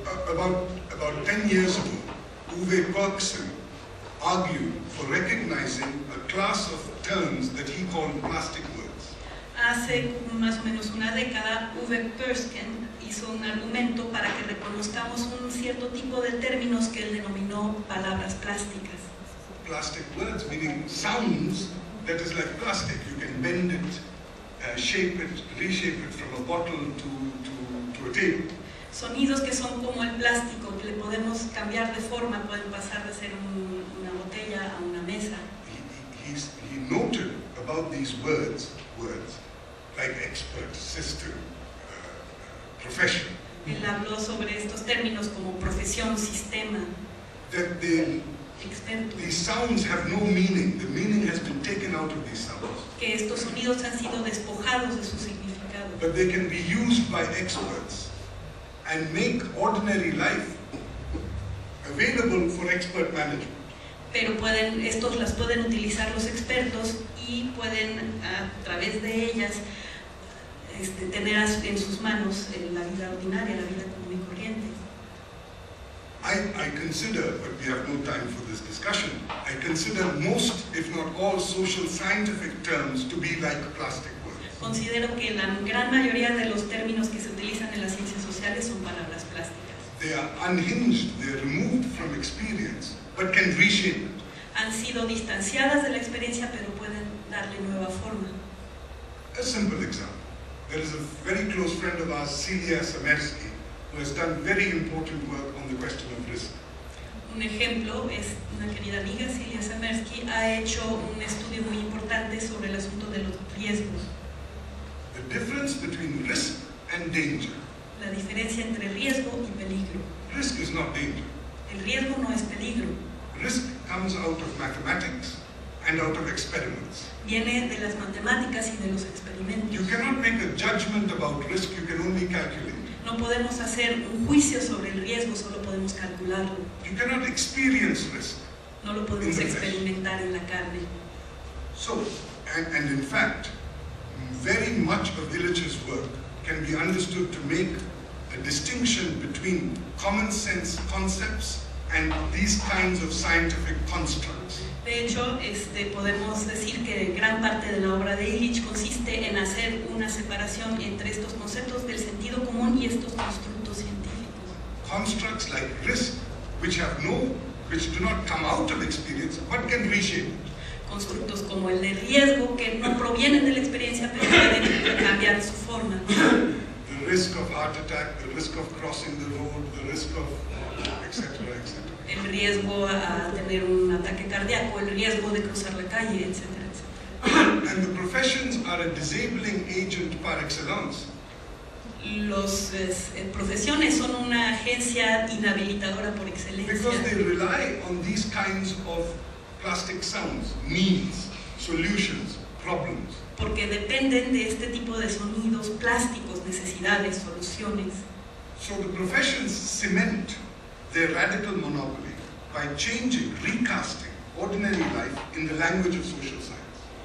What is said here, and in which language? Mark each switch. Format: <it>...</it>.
<en>About 10 years ago, Uwe Bergson argued for recognizing a class of terms that he called plastic words.</en> <es>Hace más o menos una década, Uwe Bergson hizo un argumento para que reconozcamos un cierto tipo de términos que él denominó palabras plásticas.</es> <en>Plastic words meaning sounds that is like plastic. You can bend it, shape it, reshape it from a bottle to a table.</en> <es>Sonidos que son como el plástico, que le podemos cambiar de forma, pueden pasar de ser una botella a una mesa.</es> <en>He noted about these words like expert, system, profession.</en> <es>Él habló sobre estos términos como profesión, sistema,</es> <en>that</en> <es>experto.</es> <en>these sounds have no meaning. The meaning has been taken out of these sounds.</en> <es>Que estos sonidos han sido despojados de su significado.</es> <en>But they can be used by experts and make ordinary life available for expert management.</en> <es>Pero estos las pueden utilizar los expertos y pueden a través de ellas tener en sus manos la vida ordinaria, la vida común y corriente.</es> <en>I consider, but we have no time for this discussion, I consider most, if not all, social scientific terms to be like plastic words.</en> <es>Considero que la gran mayoría de los términos que se utilizan en las ciencias sociales son palabras plásticas.</es> <en>They are unhinged, they are removed from experience, but can reshape it.</en> <es>Han sido distanciadas de la experiencia, pero pueden darle nueva forma.</es> <en>A simple example. There is a very close friend of ours, Celia Samersky, who has done very important work on the question of risk.</en> <es>Un ejemplo es una querida amiga, Celia Samersky, ha hecho un estudio muy importante sobre el asunto de los riesgos.</es> <en>The difference between risk and danger.</en> <es>La diferencia entre riesgo y peligro.</es> <en>Risk is not danger.</en> <es>El riesgo no es peligro.</es> <en>Risk comes out of mathematics and out of experiments.</en> <es>Viene de las matemáticas y de los experimentos.</es> <en>You cannot make a judgment about risk, you can only calculate.</en> <es>No podemos hacer un juicio sobre el riesgo, solo podemos calcularlo.</es> <en>You cannot experience risk.</en> <es>No lo podemos experimentar en la carne.</es> <en>So, and in fact, very much of Illich's work can be understood to make a distinction between common sense concepts and these kinds of scientific constructs.</en> <es>De hecho, podemos decir que gran parte de la obra de Illich consiste en hacer una separación entre estos conceptos del sentido común y estos constructos científicos.</es> <en>Constructs like risk, which do not come out of experience, but can reshape it.</en> <es>Constructos como el de riesgo, que no provienen de la experiencia, pero pueden cambiar su forma.</es> <en>The risk of heart attack, the risk of crossing the road, the risk of etc., etc.</en> <es>El riesgo a tener un ataque cardíaco, el riesgo de cruzar la calle, etcétera, etcétera.</es> <en>And the professions are a disabling agent par excellence.</en> <es>Las profesiones son una agencia inhabilitadora por excelencia.</es> <en>Because they rely on these kinds of plastic sounds, needs, solutions, problems.</en> <es>Porque dependen de este tipo de sonidos plásticos, necesidades, soluciones.</es> <en>So the professions cement their radical monopoly by changing, recasting ordinary life in the language of social science.</en>